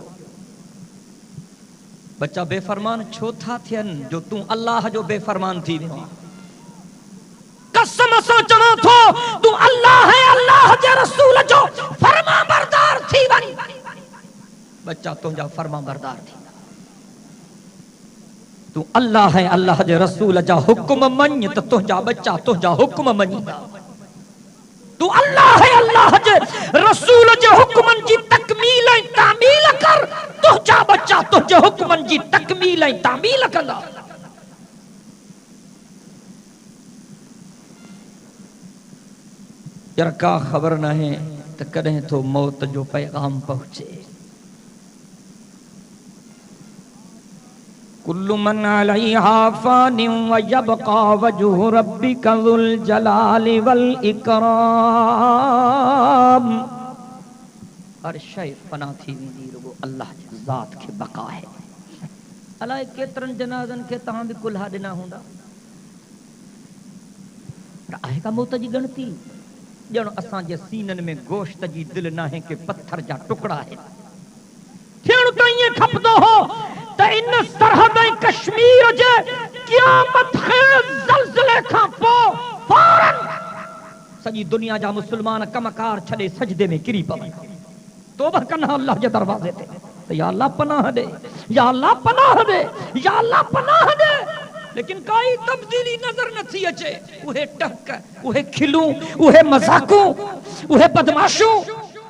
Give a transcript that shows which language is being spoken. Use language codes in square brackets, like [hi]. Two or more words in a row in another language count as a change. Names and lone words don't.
[sd] बच्चा बेफरमान छो था थियन जो तू अल्लाह जो बेफरमान थी वियो। कसम सां चवां थो तू अल्लाह है, अल्लाह जे रसूल जो फरमाबरदार थी वञ। बच्चा तुंहिंजा फरमाबरदार थी। तू अल्लाह है, अल्लाह जे रसूल जा हुक्म मञ त तुंहिंजा बच्चा तुंहिंजा हुक्म मञींदा। तू अल्लाह है, अल्लाह जे रसूल जे हुक्मन जी तकमील ऐं तामील कर, तुंहिंजा बच्चा तुंहिंजे हुक्मन जी तकमील ऐं तामील कंदा। यार का ख़बर न है त कॾहिं तो मौत जो पैगाम पहुचे। [ar] كل من عليها فان ويبقى وجه ربك ذو الجلال والإكرام. [sd] हर शइ फना थी वेंदी, रुगो अल्लाह जी ज़ात खे बका है। अलाए केतिरनि जनाज़नि खे तव्हां बि कुल्हा ॾिना हूंदा, पर आहे का मौत जी ॻणती? ॼण असांजे सीननि में गोश्त जी दिलि नाहे के पत्थर जा टुकड़ा है। थियण त ईअं खपंदो हो त इन सरहद ऐं कश्मीर जे क़यामत खेज़ ज़लज़ले खां पोइ फौरन सॼी दुनिया जा मुस्लमान कमकार छॾे सजदे में किरी पवनि, तौबा कनि अल्लाह जे दरवाज़े ते त या अल्लाह पनाह दे, या अल्लाह पनाह दे, या अल्लाह पनाह दे। लेकिन काई तब्दीली नजर न थी अचे। उहे टहक, उहे खिलूं, उहे मज़ाकूं, उहे बदमाशूं